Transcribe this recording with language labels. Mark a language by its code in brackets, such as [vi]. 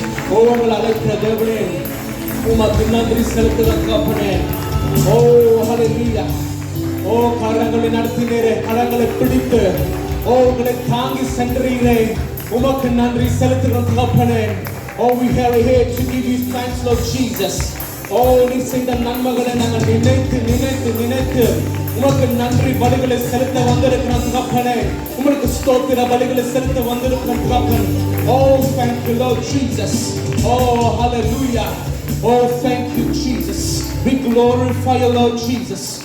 [ta] Oh, உங்களை அழைக்கிற தேவனே, உமக்கு நன்றி செலுத்துகிறேன். Oh, hallelujah. Oh, கரங்களை நடத்தினீரே, கரங்களை பிடித்து, oh, உங்களை தாங்கி சென்றீரே, உமக்கு நன்றி செலுத்துகிறேன். [en] Oh, we are here to give you thanks, Lord Jesus. [ta] Oh, நீ செய்த நன்மைகளை நாங்கள் நினைத்து உமக்கு நன்றி பலிகளை செலுத்த வந்திருக்கிறோம் தகப்பனே. உமக்கு ஸ்தோத்திர பலிகளை செலுத்த வந்திருக்கிறோம் தகப்பனே. [en] Oh, thank you, Lord Jesus. Oh, hallelujah. Oh, thank you, Jesus. We glorify you, Lord Jesus.